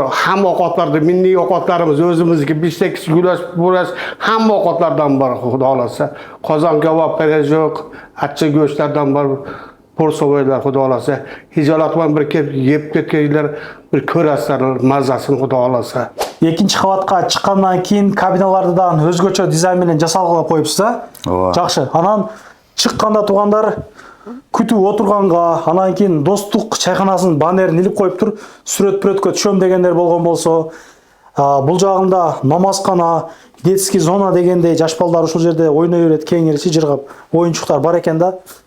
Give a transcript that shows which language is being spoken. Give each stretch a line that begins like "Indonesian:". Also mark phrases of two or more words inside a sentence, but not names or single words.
Uzbek: Hamma ovqatlarda milliy ovqatlarimiz o'zimizniki biftek, gulash, bo'rash hamma ovqatlardan bor Xudo xolasa. Qozon kabob, pirojok, achchiq go'shtlardan bor. Porsovoylar Xudo xolasa. Hijolat bilan bir kelib yeb ketganlar bir ko'rasizlar mazasini Xudo xolasa.
Kazakh: Екінші қабатқа шыққаннан кейін
Kyrgyz: кабиналардан өзгөчө дизайн менен жасалган коюпсуз да. Ооба. Жакшы. Анан чыкканда туугандар күтүп отурганга, анан кийин достук чайканасынын баннерин илип коюптур. Сүрөт-пүрөткө түшөм дегендер болгон болсо, бул жагында намазкана,
Russian: детский зона
Kyrgyz: дегендей жаш балдар ушул жерде ойной берет, кеңири жыргап, оюнчуктар бар экен да.